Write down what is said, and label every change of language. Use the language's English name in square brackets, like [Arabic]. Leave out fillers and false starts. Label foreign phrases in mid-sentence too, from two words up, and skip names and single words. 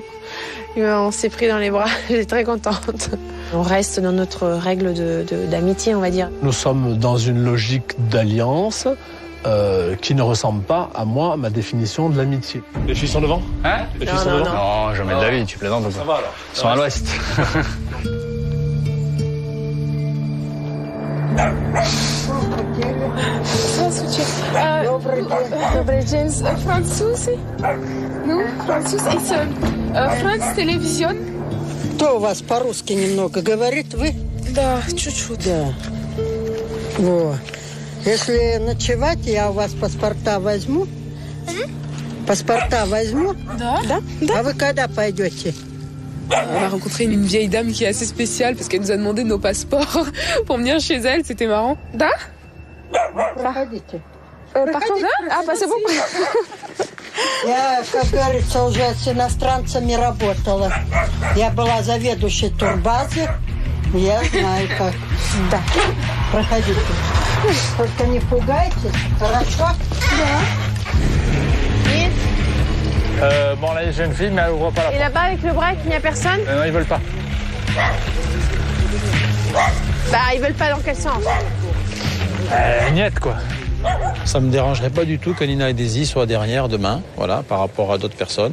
[French] On s'est pris dans les bras, j'étais très contente. On reste dans notre règle d'amitié, on va dire. Nous sommes dans une logique d'alliance qui ne ressemble pas à moi, ma définition de l'amitié. Les filles sont devant? Hein? Les filles sont devant? Non, jamais de la vie, tu plaisantes ou quoi? Ça va alors. Ils sont à l'ouest. [Russian] Здравствуйте. Добрый день. Французы? Ну, француз. France Television. Кто у вас по-русски немного говорит? Вы? Да, чуть-чуть. Да. Вот. Если ночевать, я у вас паспорта возьму. Паспорта возьму. Да? А вы когда пойдете? [French] On a rencontré une vieille dame qui est assez spéciale parce qu'elle nous a demandé nos passeports pour venir chez elle, c'était marrant. [Russian] Да? Проходите. [French] Partons là? Ah, bah c'est bon. [Russian] Я, как говорится, уже с иностранцами работала. Я была заведующей турбазы. Я знаю как. Да. Проходите. Только не пугайтесь, хорошо? Да. [French] Bon, là, j'ai une fille, mais elle ouvre pas la porte. Et là-bas, avec le break, il n'y a personne? Non, ils veulent pas. Ils veulent pas dans quel sens? Niette, quoi. Ça me dérangerait pas du tout que Nina et Daisy soient derrière demain, voilà, par rapport à d'autres personnes.